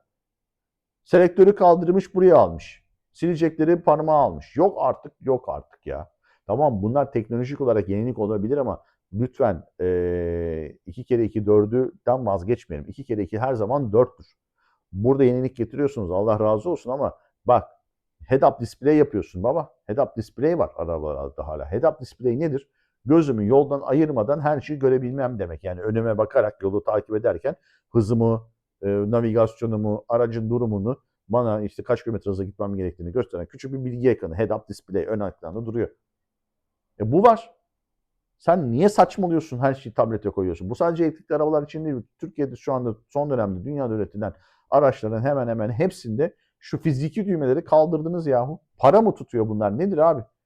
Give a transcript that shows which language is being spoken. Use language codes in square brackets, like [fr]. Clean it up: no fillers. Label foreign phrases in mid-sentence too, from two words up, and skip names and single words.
[tr] Selektörü kaldırmış buraya almış. Silecekleri parmağı almış. Yok artık yok artık ya. Tamam bunlar teknolojik olarak yenilik olabilir ama lütfen 2 kere 2 4'den vazgeçmeyelim. 2 kere 2 her zaman 4'tür. Burada yenilik getiriyorsunuz Allah razı olsun ama bak [en] Head-up display [tr] yapıyorsun baba. [en] Head-up display [tr] var arabalarda hala. [en] Head-up display [tr] nedir? Gözümü yoldan ayırmadan her şeyi görebilmem demek. Yani önüme bakarak yolu takip ederken hızımı, navigasyonumu, aracın durumunu bana işte kaç kilometre hızla gitmem gerektiğini gösteren küçük bir bilgi ekranı. [en] Head-up display [tr] ön ekranda duruyor. Bu var. Sen niye saçmalıyorsun, her şeyi tablete koyuyorsun? Bu sadece elektrikli arabalar için değil. Türkiye'de şu anda son dönemde dünyada üretilen araçların hemen hemen hepsinde şu fiziki düğmeleri kaldırdınız yahu. Para mı tutuyor bunlar? Nedir abi?